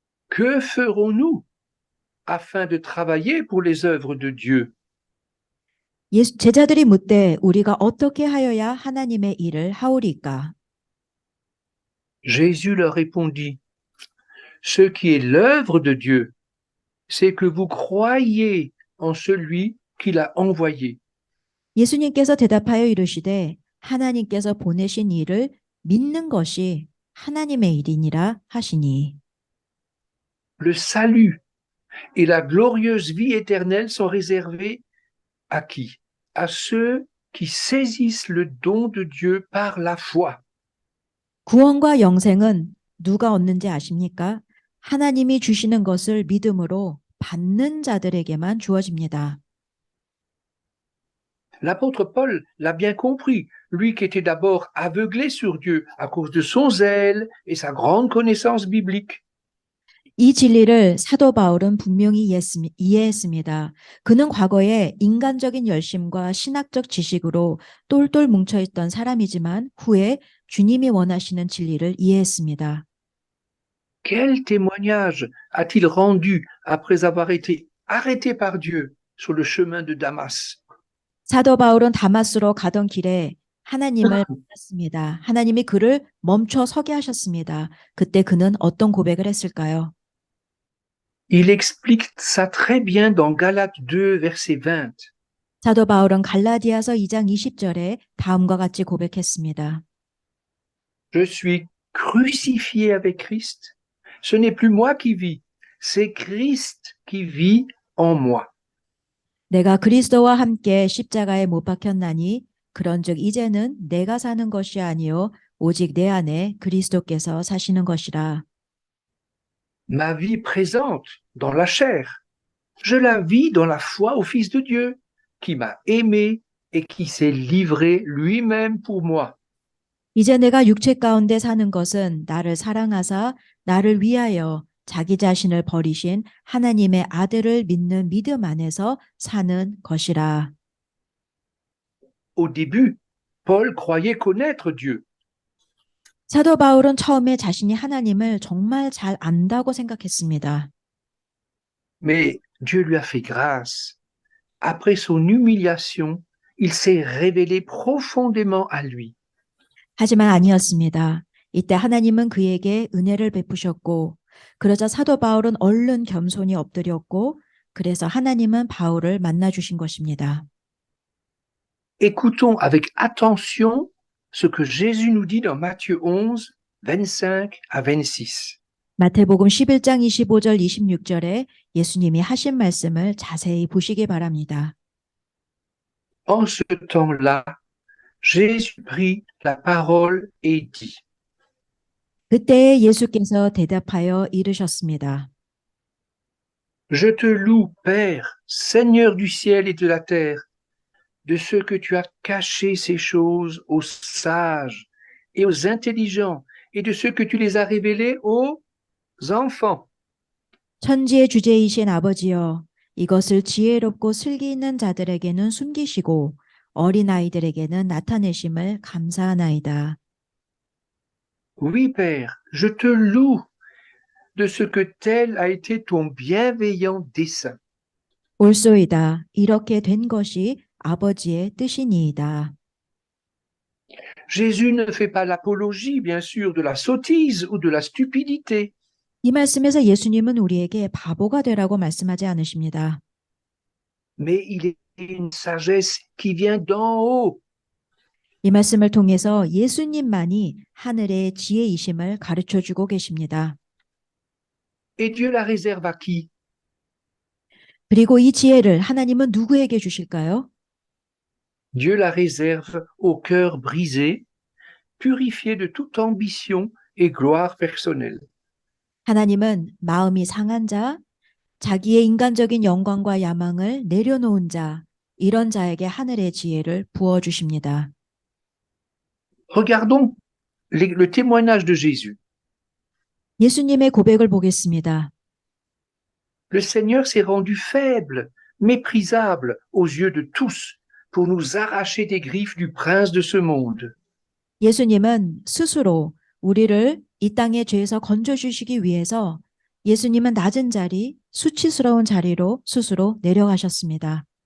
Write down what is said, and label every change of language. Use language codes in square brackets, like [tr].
[fr] Que ferons-nous afin de travailler pour les œuvres de Dieu? [ko] 제자들이 묻되 우리가 어떻게 하여야 하나님의 일을 하오리까? [fr] Jésus leur répondit, ce qui est l'œuvre de Dieu, c'est que vous croyez en celui qui l'a envoyé. [ko] 예수님께서 대답하여 이르시되 하나님께서 보내신 일을 믿는 것이 하나님의 일이니라 하시니. [fr] Le salut et la glorieuse vie éternelle sont réservés à qui? À ceux qui saisissent le don de Dieu par la foi. [ko] 구원과 영생은 누가 얻는지 아십니까? 하나님이 주시는 것을 믿음으로 받는 자들에게만 주어집니다. [fr] L'apôtre Paul l'a bien compris, lui qui était d'abord aveuglé sur Dieu à cause de son zèle et sa grande connaissance biblique. [ko] 이 진리를 사도 바울은 분명히 이해했습니다. 그는 과거에 인간적인 열심과 신학적 지식으로 똘똘 뭉쳐있던 사람이지만 후에 주님이 원하시는 진리를 이해했습니다. [fr] Quel témoignage a-t-il rendu après avoir été arrêté par Dieu sur le chemin de Damas? [ko] 사도 바울은 다마스로 가던 길에 하나님을 만났습니다. 하나님이 그를 멈춰 서게 하셨습니다. 그때 그는 어떤 고백을 했을까요? [fr] Il explique ça très bien dans Galates 2, verset 20. [ko] 사도 바울은 갈라디아서 2장 20절에 다음과 같이 고백했습니다. [fr] Je suis crucifié avec Christ. Ce n'est plus moi qui vis, c'est Christ qui vit en moi. [ko] 내가 그리스도와 함께 십자가에 못 박혔나니 그런즉 이제는 내가 사는 것이 아니요 오직 내 안에 그리스도께서 사시는 것이라. [fr] Ma vie présente dans la chair, je la vis dans la foi au Fils de Dieu, qui m'a aimé et qui s'est livré lui-même pour moi. [ko] 이제 내가 육체 가운데 사는 것은 나를 사랑하사 나를 위하여 자기 자신을 버리신 하나님의 아들을 믿는 믿음 안에서 사는 것이라. [fr] Au début, Paul croyait connaître Dieu. [ko] 사도 바울은 처음에 자신이 하나님을 정말 잘 안다고 생각했습니다. [fr] Mais Dieu lui a fait grâce. Après son humiliation, il s'est révélé profondément à lui. [ko] 하지만 아니었습니다. 이때 하나님은 그에게 은혜를 베푸셨고 그러자 사도 바울은 얼른 겸손히 엎드렸고 그래서 하나님은 바울을 만나주신 것입니다. [fr] Écoutons avec attention ce que Jésus nous dit dans Matthieu 11, 25 à 26. [ko] 마태복음 11장 25절 26절에 예수님이 하신 말씀을 자세히 보시기 바랍니다. [fr] En ce temps-là, Jésus prit la parole et dit, [ko] 그때 예수께서 대답하여 이르셨습니다. [fr] Je te loue, Père, Seigneur du ciel et de la terre, de ce que tu as caché ces choses aux sages et aux intelligents, et de ce que tu les as révélées aux enfants. [ko] 천지의 주제이신 아버지여, 이것을 지혜롭고 슬기 있는 자들에게는 숨기시고 어린아이들에게는 나타내심을 감사하나이다. [fr] Oui, Père, je te loue de ce que tel a été ton bienveillant dessein. [ko] 옳소이다. 이렇게 된 것이 아버지의 뜻이니이다. [fr] Jésus ne fait pas l'apologie, bien sûr, de la sottise ou de la stupidité. [ko] 이 말씀에서 예수님은 우리에게 바보가 되라고 말씀하지 않으십니다. [fr] Mais il est une sagesse qui vient d'en haut. [ko] 이 말씀을 통해서 예수님만이 하늘의 지혜이심을 가르쳐주고 계십니다. [fr] Et Dieu la réserve à qui? [ko] 그리고 이 지혜를 하나님은 누구에게 주실까요? [fr] Dieu la réserve au cœur brisé, purifié de toute ambition et gloire personnelle. [ko] 하나님은 마음이 상한 자, 자기의 인간적인 영광과 야망을 내려놓은 자, 이런 자에게 하늘의 지혜를 부어주십니다. [fr] Regardons le témoignage de Jésus. [ko] 예수님의 고백을 보겠습니다. [fr] Le Seigneur s'est rendu faible, méprisable aux yeux de tous pour nous arracher des griffes du prince de ce monde. [ko] 예수님은 스스로 우리를 이 땅의 죄에서 건져주시기 위해서 예수님은 낮은 자리, 수치스러운 자리로 스스로 내려가셨습니다.